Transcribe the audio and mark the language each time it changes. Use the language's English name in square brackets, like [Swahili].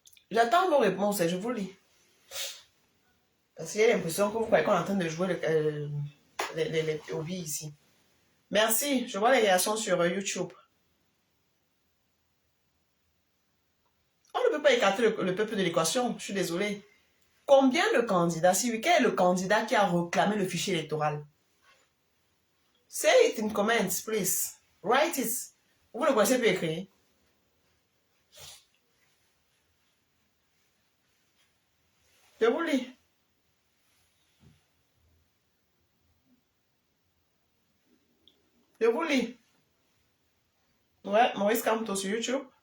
[French] J'attends vos réponses et je vous lis. Parce qu'il y a l'impression que vous croyez qu'on est en train de jouer les hobbies ici. Merci. Je vois les réactions sur YouTube. On ne peut pas écarter le peuple de l'équation. Je suis désolée. Combien de candidats, si oui, quel est le candidat qui a réclamé le fichier électoral? [English] Say it in comments, please. Write it. [French] Vous le connaissez plus écrit. Je vous lis. Je vous lis. Ouais, Maurice Kamto sur YouTube.